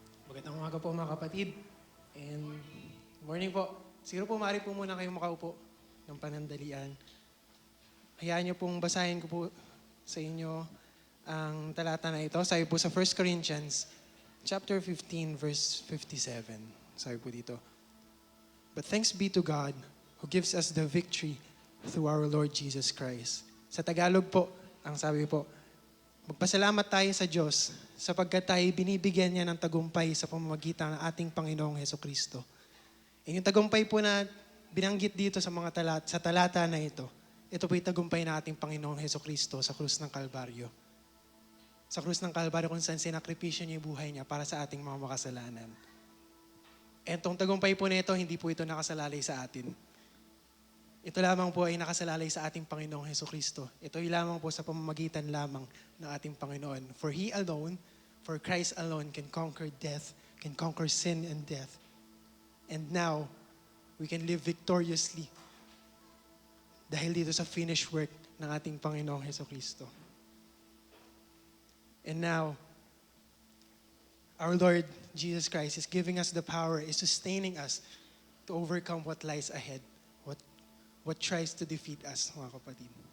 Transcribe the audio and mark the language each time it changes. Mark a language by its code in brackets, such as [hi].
[tl] Magandang umaga po mga kapatid. And morning po. Siguro po maaari po muna kayong makaupo ng panandalian. Hayaan niyo pong basahin ko po sa inyo ang talata na ito. Sabi po sa 1 Corinthians chapter 15 verse 57. Sabi po dito, [en] "But thanks be to God who gives us the victory through our Lord Jesus Christ." [tl] Sa Tagalog po, ang sabi po, magpasalamat tayo sa Diyos sapagkat tayo binibigyan niya ng tagumpay sa pamamagitan ng ating Panginoong Hesukristo. E yung tagumpay po na binanggit dito sa mga talata na ito po yung tagumpay na ating Panginoong Hesukristo sa krus ng Kalbaryo. Sa krus ng Kalbaryo kung saan sinakripisyo niya yung buhay niya para sa ating mga makasalanan. And itong tagumpay po na ito, hindi po ito nakasalalay sa atin. Ito lamang po ay nakasalalay sa ating Panginoong Hesukristo. Ito ay lamang po sa pamamagitan lamang ng ating Panginoon. [en] For He alone, for Christ alone can conquer death, can conquer sin and death. And now, we can live victoriously [tl] dahil dito sa finished work ng ating Panginoong Hesukristo. [en] And now, our Lord Jesus Christ is giving us the power, is sustaining us to overcome what lies ahead, what tries to defeat us, [tl] mga kapatid.